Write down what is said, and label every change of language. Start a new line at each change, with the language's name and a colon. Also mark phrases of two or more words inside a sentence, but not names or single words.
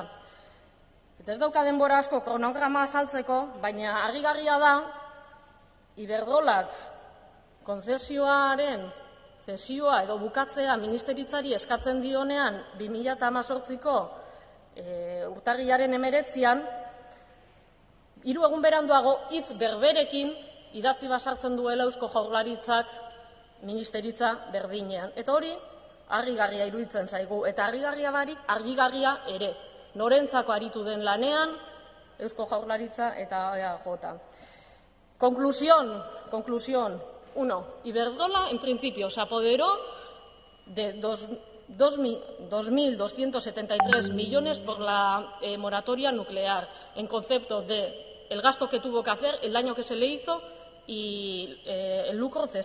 Basque: Eta ez dauka denbora asko kronograma azaltzeko, baina harrigarria da Iberdrolak konzesioaren zesioa edo bukatzea ministeritzari eskatzen dionean 2018ko urtarrilaren 19an, 3 egun beranduago hitz berberekin idatzi basartzen duela Eusko Jaurlaritzak ministeritza berdinean. Eta hori harrigarria iruditzen zaigu, eta harrigarria barik argigarria ere. Norentzako aritu den lanean Eusko Jaurlaritza eta EAJ.
Spanish: Conclusión. 1. Iberdrola, en principio, se apoderó de 2.273 millones por la moratoria nuclear, en concepto de el gasto que tuvo que hacer, el daño que se le hizo y el lucro cesante.